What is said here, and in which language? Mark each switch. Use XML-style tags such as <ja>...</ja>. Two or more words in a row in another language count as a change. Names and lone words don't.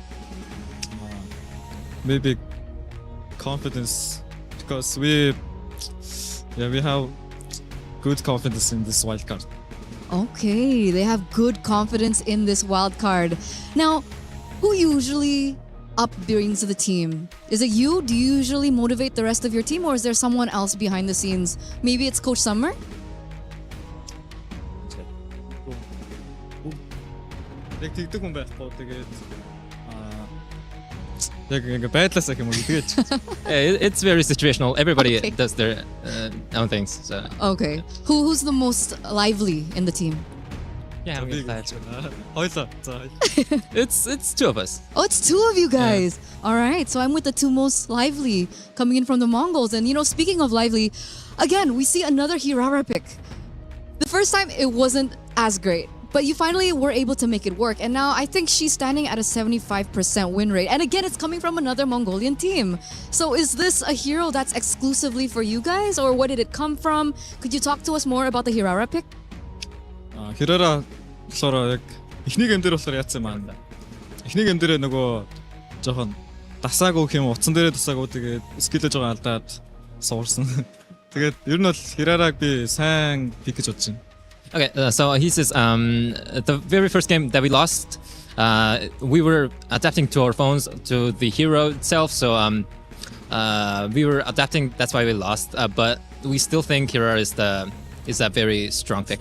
<en>Maybe confidence, because we have good confidence in this wild card. Okay, they have good confidence in this wild card. Now, who usually brings the team? Is it you? Do you usually motivate the rest of your team, or is there someone else behind the scenes? Maybe it's Coach Summer?</en> <mn>Яг тэгдэг хүн байхгүй тэгээд яг ингэ байдлаасаа юм уу тэгээд.</mn> <en>It's very situational. Everybody does their own things. So. Okay. Who's the most lively in the team? Yeah, it's 2 of us. Oh, it's 2 of you guys. Yeah. All right. So I'm with the 2 most lively coming in from the Mongols. And, speaking of lively, again, we see another Hirara pick. The first time, it wasn't as great. But you finally were able to make it work. And now I think she's standing at a 75% win rate. And again, it's coming from another Mongolian team. So is this a hero that's exclusively for you guys? Or where did it come from? Could you talk to us more about the Hirara pick?</en> <mn>Hirara болохоор яг эхний гейм дээр болохоор яатсан маань. Эхний гейм дээр нөгөө жоохон дасаагүй юм утсан дээрээ дасаагүй тэгээд скиллж байгаа алдаад суурсан. Тэгээд ер нь бол Hirarаг би сайн пик гэж бодож байна.</mn> <en>Okay, so he says the very first game that we lost, we were adapting to our phones to the hero itself. So we were adapting. That's why we lost. But we still think Hirara is a very strong pick.</en>